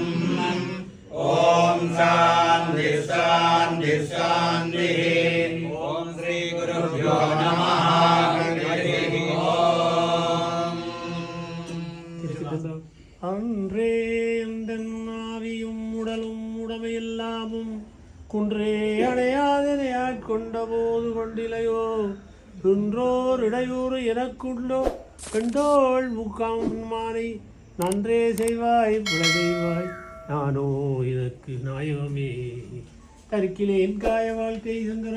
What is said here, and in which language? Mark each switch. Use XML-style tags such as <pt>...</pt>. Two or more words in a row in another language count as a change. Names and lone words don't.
<sa>ॐ शान्ति शान्ति शान्तिः. ॐ श्री गुरुभ्यो नमः.</sa> <ta>அன்றே ஆவியும் உடலும் உடமையெல்லாமும் குன்றே அடையாதனை ஆட்கொண்ட போது கொண்டிலையோ குன்றோர் இடையூறு எனக்குள்ளோ கண்டோள் முக்காம் மானை நன்றே செய்வாய் புல செய்வாய் நானோ இதற்கு நாயகமே கருக்கிலேன் காய வாழ்க்கை சங்கரா.</ta>